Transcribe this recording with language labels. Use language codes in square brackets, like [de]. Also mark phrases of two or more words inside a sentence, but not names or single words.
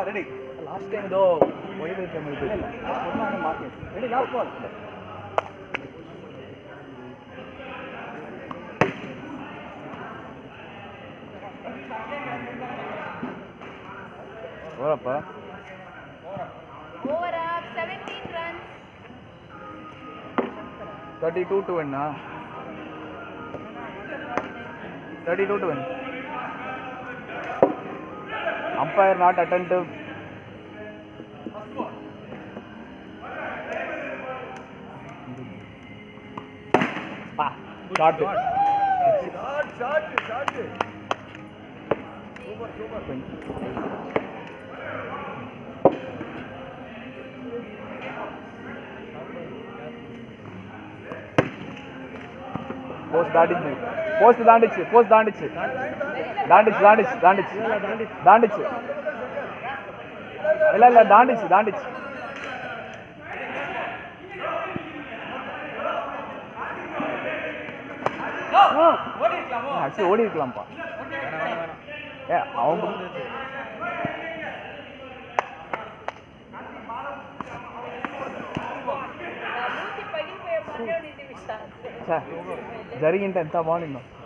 [en] ready last time [ta] ஏதோ ஒய்வு இல்ல சொன்னாங்க மார்க்கெட். [en] ready last ball ஓரப்பா Over up 17 runs. 32 to win. 32 to win. Umpire not attentive. Shot. Super. [ta] Post தாண்டிச்சு இல்ல தாண்டிச்சு ஆக்சுவலி ஓடி இருக்கலாம்ப்பா. [te] அவங்க జరిగింటే ఎంత బాగుండిందో.